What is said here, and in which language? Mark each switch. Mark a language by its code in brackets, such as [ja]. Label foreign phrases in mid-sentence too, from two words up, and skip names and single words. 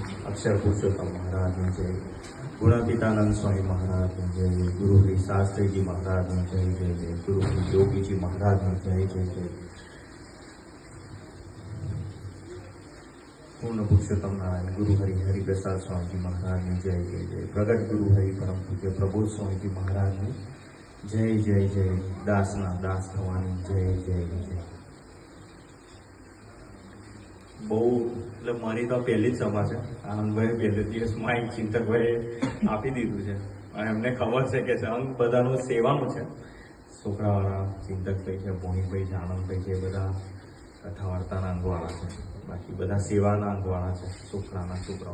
[hi] अक्षर पुरुषोत्तम महाराज जय, गुणातीतानंद स्वामी महाराज जय, गुरु हरि शास्त्री जी महाराज जय जय जय, गुरु हरि योगी जी महाराज जय जय जय, पूर्ण पुरुषोत्तम नारायण गुरु हरि हरि प्रसाद स्वामी जी महाराज जय जय जय, प्रगट गुरु हरि परम पूज्य प्रबोध स्वामी जी महाराज जय जय जय, [gu] દાસના દાસ થવાની [hi] जय जय जय। [gu] બહુ એટલે મારી તો પહેલી જ સભા છે. આનંદભાઈ પહેલે દિવસમાં એક ચિંતકભાઈએ આપી દીધું છે અને એમને ખબર છે કે અંગ બધાનું સેવાનું છે. છોકરાવાળા ચિંતકભાઈ છે, ભોણીભાઈ છે, આનંદભાઈ છે, બધા કથા વાર્તાના અંગવાળા છે, બાકી બધા સેવાના અંગવાળા છે, છોકરાના છોકરાઓ.